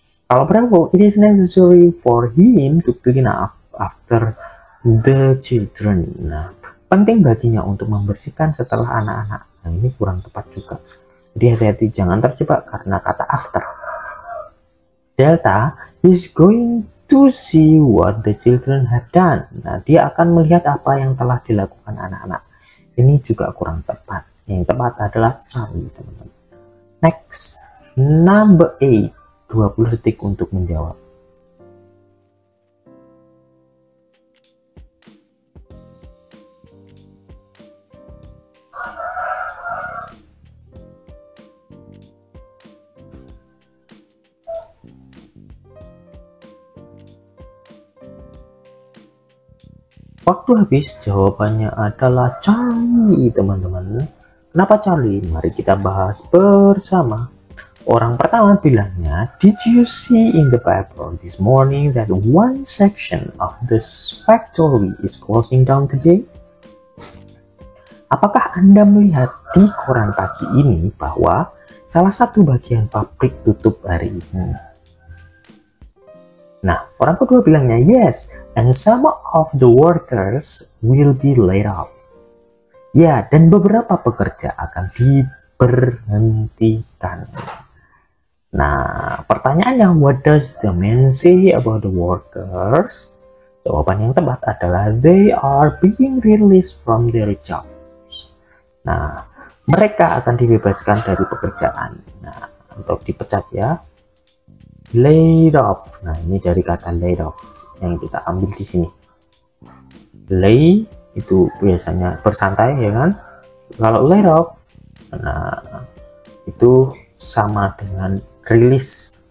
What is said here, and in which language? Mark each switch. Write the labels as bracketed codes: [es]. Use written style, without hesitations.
[en] Kalau Bravo, it is necessary for him to clean up after the children. [id] Nah, penting baginya untuk membersihkan setelah anak-anak. Nah, ini kurang tepat juga. Jadi hati-hati, jangan terjebak karena kata after. [en] Delta is going to see what the children have done. [id] Nah, dia akan melihat apa yang telah dilakukan anak-anak. Ini juga kurang tepat. Yang tepat adalah Charlie, teman-teman. [en] Next, number 8, [id] 20 detik untuk menjawab. Waktu habis, jawabannya adalah Charlie, teman-teman. Kenapa Charlie? Mari kita bahas bersama. Orang pertama bilangnya, [en] did you see in the paper this morning that one section of this factory is closing down today? [id] Apakah Anda melihat di koran pagi ini bahwa salah satu bagian pabrik tutup hari ini? Nah, orang kedua bilangnya, [en] yes, and some of the workers will be laid off. [id] Ya, dan beberapa pekerja akan diberhentikan. Nah, pertanyaannya, [en] what does the man say about the workers? [id] Jawaban yang tepat adalah, [en] they are being released from their jobs. [id] Nah, mereka akan dibebaskan dari pekerjaan. Nah, untuk dipecat ya. Laid off. Nah, ini dari kata laid off yang kita ambil di sini. Lay itu biasanya bersantai ya kan. Kalau laid off, nah itu sama dengan rilis.